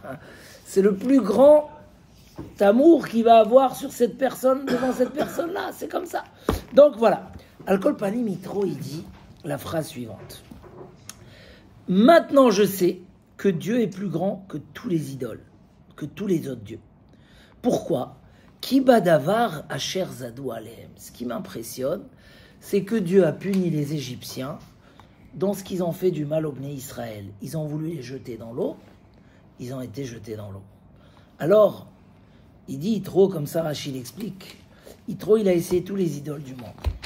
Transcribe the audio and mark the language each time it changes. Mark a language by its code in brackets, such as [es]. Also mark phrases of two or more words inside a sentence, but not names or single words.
[fr] C'est le plus grand amour qu'il va avoir sur cette personne, devant cette personne-là, c'est comme ça. Donc voilà, [he] על כל פנים יתרו, [fr] il dit la phrase suivante. Maintenant je sais que Dieu est plus grand que tous les idoles, que tous les autres dieux. Pourquoi? [he] כי בדבר אשר זדו עליהם. [fr] Ce qui m'impressionne, c'est que Dieu a puni les Égyptiens dans ce qu'ils ont fait du mal au Bnei Israël. Ils ont voulu les jeter dans l'eau, ils ont été jetés dans l'eau. Alors, il dit Yitro, comme ça Rachid explique, Yitro il a essayé tous les idoles du monde.